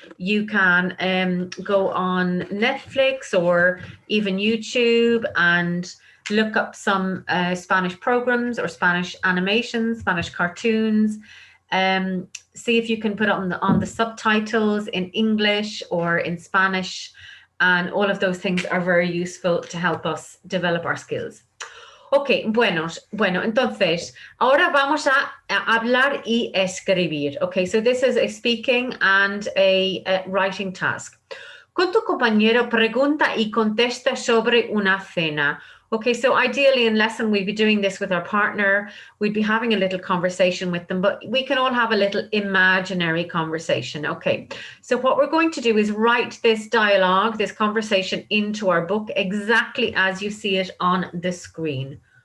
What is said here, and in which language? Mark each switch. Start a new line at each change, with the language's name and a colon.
English: You can go on Netflix or even YouTube and look up some Spanish programs or Spanish animations, Spanish cartoons. See if you can put on the subtitles in English or in Spanish, and all of those things are very useful to help us develop our skills.
Spanish: Ok, bueno, entonces, ahora vamos a hablar y escribir.
English: Okay, so this is a speaking and a writing task.
Spanish: Con tu compañero pregunta y contesta sobre una cena.
English: Okay, so ideally in lesson, we'd be doing this with our partner. We'd be having a little conversation with them, but we can all have a little imaginary conversation. Okay, so what we're going to do is write this dialogue, this conversation into our book exactly as you see it on the screen.